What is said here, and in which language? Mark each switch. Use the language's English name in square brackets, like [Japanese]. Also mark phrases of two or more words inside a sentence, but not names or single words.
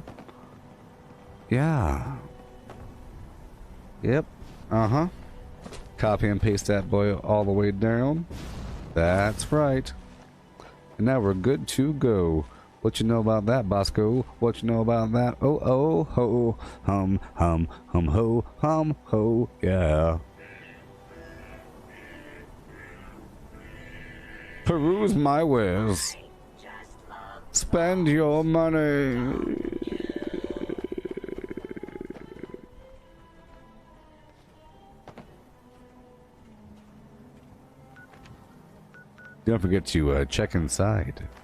[English] Yeah. Yep. Uh-huh. Copy and paste that boy all the way down. That's right. And now we're good to go. What you know about that, Bosco? What you know about that? Oh, oh, ho, hum, ho, yeah. Peruse my wares. Spend your money. Don't forget to check inside.